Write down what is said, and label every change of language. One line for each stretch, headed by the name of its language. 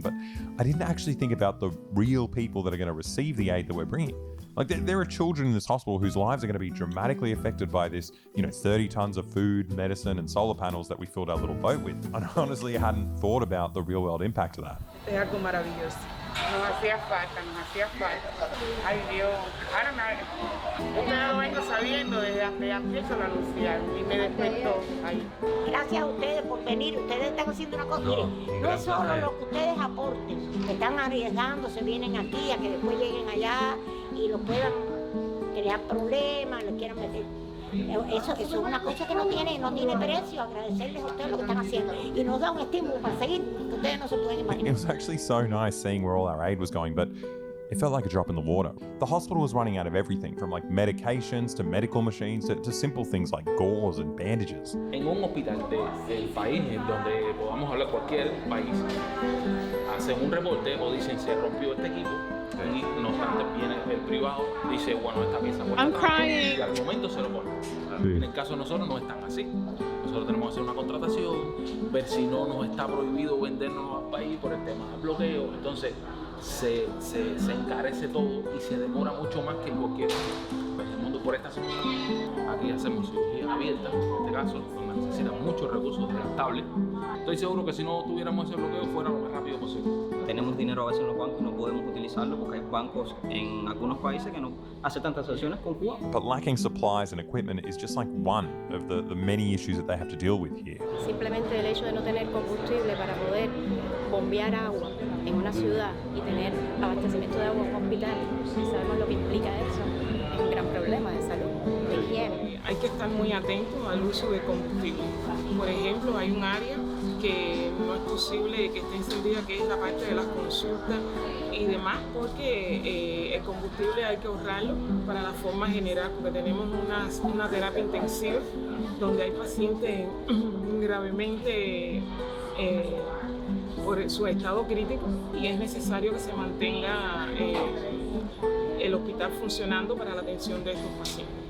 English: But I didn't actually think about the real people that are going to receive the aid that we're bringing. Like, there are children in this hospital whose lives are going to be dramatically affected by this, 30 tons of food, medicine, and solar panels that we filled our little boat with. And honestly, I hadn't thought about the real world impact of that.
Spanish: Es algo maravilloso. Nos hacía falta. Ay Dios. Ahora yo lo vengo sabiendo desde antes se lo anunciaron y me despertó ahí. Gracias a ustedes por venir. Ustedes están haciendo una cosa. Miren, no es solo lo que ustedes aporten. Están arriesgándose, vienen aquí a que después lleguen allá y lo puedan crear problemas, lo quieran meter. Eso es una cosa que no tiene precio. Agradecerles a ustedes lo que están haciendo y nos da un estímulo para seguir, que ustedes no se pueden imaginar.
English: It was actually so nice seeing where all our aid was going, but It felt like a drop in the water. The hospital was running out of everything from like medications to medical machines to simple things like gauze and bandages.
Spanish: En un hospital del país, en donde podamos hablar cualquier país, hacen un reporte o dicen se rompió este equipo y no obstante viene el privado, dice bueno esta pieza cuesta tanto y al momento se lo ponen. En el caso de nosotros no es tan así. Nosotros tenemos que hacer una contratación, ver si no nos está prohibido vendernos al país por el tema del bloqueo. Entonces se encarece todo y se demora mucho más que en cualquier mundo por esta situación. Aquí hacemos cirugías abiertas, en este caso, donde necesitan muchos recursos desgastables. Estoy seguro que si no tuviéramos ese bloqueo fuera lo más rápido posible. Tenemos dinero a veces en los bancos y no podemos utilizarlo porque hay bancos en algunos países que no aceptan transacciones con Cuba.
English: But lacking supplies and equipment is just like one of the many issues that they have to deal with here.
Spanish: Simplemente el hecho de no tener combustible para poder bombear agua en una ciudad y tener abastecimiento de agua en un hospital, y sabemos lo que implica eso, es un gran problema de salud, de higiene. Hay que estar muy atentos al uso de combustible. Por ejemplo, hay un área que no es posible que esté encendida, que es la parte de las consultas y demás, porque el combustible hay que ahorrarlo para la forma general, porque tenemos una terapia intensiva donde hay pacientes gravemente por su estado crítico y es necesario que se mantenga el hospital funcionando para la atención de estos pacientes.